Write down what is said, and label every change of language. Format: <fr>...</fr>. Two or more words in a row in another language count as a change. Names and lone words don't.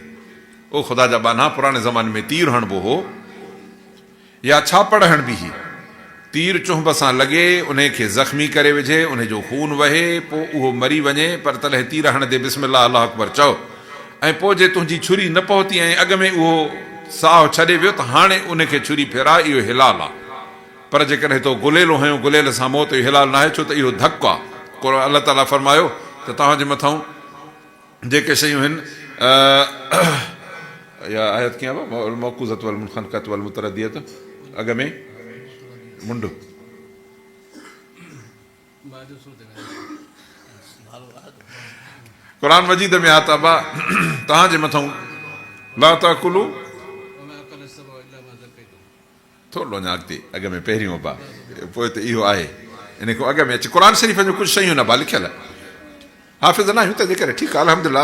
<sd>ओ ख़ुदा जा बाना, पुराणे ज़माने में तीर हणिबो हो या छापड़ हणिबी हुई, तीर चुंभ सां लॻे, उन खे ज़ख़्मी करे विझे, उन जो खून वहे, पोइ उहो मरी वञे, पर तॾहिं तीर हणंदे</sd> <ar>بسم الله الله أكبر</ar> <sd>चओ, ऐं पोइ जे तुंहिंजी छुरी न पहुती ऐं अॻ में उहो साहु छॾे वियो त हाणे उन खे छुरी फेराए, इहो हिलाल आहे। पर जेकॾहिं तो गुलेलो हयो, गुलेल सां मौत, इहो हिलाल न आहे, छो त इहो धकु आहे। को अलाह ताला फरमायो त तव्हांजे मथां जेके शयूं आहिनि, या आयत कीअं आहे,</sd> <ar>موقوذة والمنخنقة والمتردية,</ar> <sd>अॻ में मुंडु, क़ुरान मजीद में आहे त अबा तव्हांजे मथां</sd> <ar>لا تأكلوا,</ar> <sd>थोरो अञा अॻिते, अॻ में पहिरियों अबा, पोइ त इहो आहे, इन खां अॻ में अचे क़ुरान शरीफ़ जो कुझु शयूं न बा लिखियल, हाफ़िज़ न आहियूं तंहिंजे करे ठीकु आहे, अल्हम्दुलिल्लाह।</sd>